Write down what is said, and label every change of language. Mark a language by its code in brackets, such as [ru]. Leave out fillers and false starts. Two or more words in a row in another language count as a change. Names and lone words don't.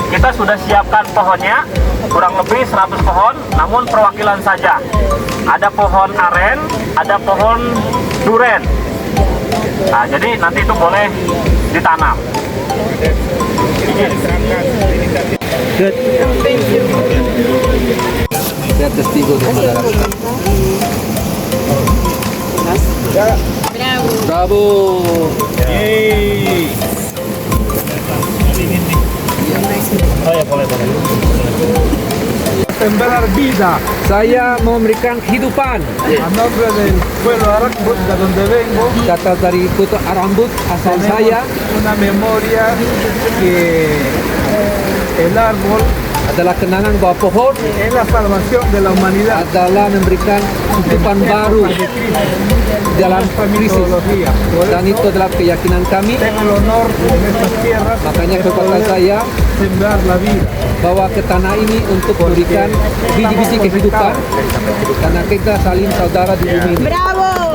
[id] Kita sudah siapkan pohonnya, kurang lebih 100 pohon, namun perwakilan saja. Ada pohon aren, ada pohon duren. Nah, jadi nanti itu boleh ditanam. Good. [es] Saya testigo de Madagascar. Bravo. [id] Yeay. Oh ya, boleh. [es] Sembrar vida. [id] Saya memberikan kehidupan. [es] A nombre del pueblo Arambut, de donde vengo. [id] Kata dari Kota Arambut, asal saya. [es] Una memoria que el árbol [id] adalah kenangan bahwa pohon [es] es la salvación de la humanidad. [id] Adalah memberikan kehidupan baru dalam krisis. Dan itu adalah keyakinan kami. Makanya kekuatan saya bawa ke tanah ini untuk memberikan biji-biji kehidupan karena kita saling saudara di bumi ini. ¡Bravo!